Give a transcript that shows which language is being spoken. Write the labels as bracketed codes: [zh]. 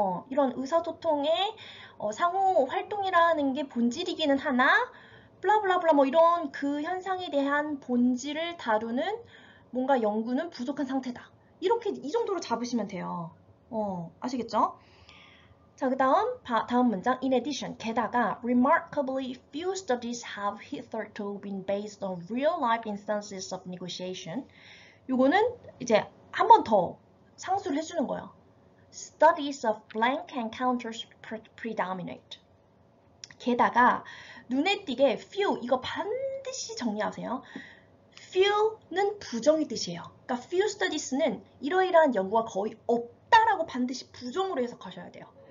[ko] 이런 의사소통의 상호 활동이라는 게 본질이기는 하나 블라블라블라 뭐 이런 그 현상에 대한 본질을 다루는 뭔가 연구는 부족한 상태다. 이렇게 이 정도로 잡으시면 돼요. 아시겠죠? 자, 그 다음 문장. [en] In addition, 게다가 remarkably few studies have hitherto been based on real-life instances of negotiation. [ko] 요거는 이제 한 번 더 상수를 해주는 거예요. [en] Studies of blank encounters predominate. [ko] 게다가 눈에 띄게 few, 이거 반드시 정리하세요. few는 부정의 뜻이에요. 그러니까 few studies는 이러이러한 연구가 거의 없다라고 반드시 부정으로 해석하셔야 돼요.